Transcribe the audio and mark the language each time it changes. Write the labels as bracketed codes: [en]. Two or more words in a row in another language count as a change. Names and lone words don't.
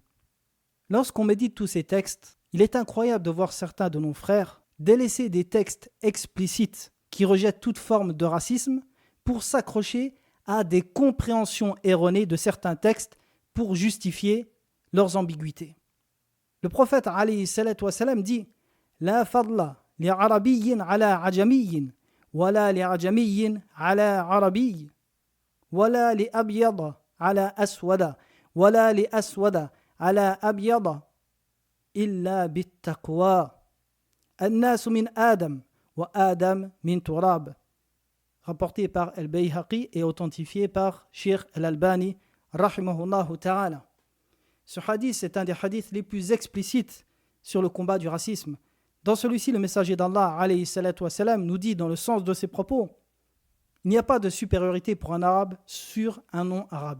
[fr] Lorsqu'on médite tous ces textes, il est incroyable de voir certains de nos frères délaisser des textes explicites qui rejettent toute forme de racisme pour s'accrocher à des compréhensions erronées de certains textes pour justifier leurs ambiguïtés. Le prophète [ar] عليه الصلاة والسلام [fr] dit « [ar] لا فضل لعربي على أعجمي ولا لأعجمي على عربي ولا لأبيض على أسود ولا لأسود على أبيض إلا بالتقوى. الناس من آدم وآدم من تراب [fr] » rapporté par Al-Bayhaqi et authentifié par Cheikh Al-Albani [ar] رحمه الله تعالى. [fr] Ce hadith est un des hadiths les plus explicites sur le combat du racisme. Dans celui-ci, le messager d'Allah [ar] عليه الصلاة والسلام, [fr] nous dit dans le sens de ses propos, il n'y a pas de supériorité pour un arabe sur un non-arabe.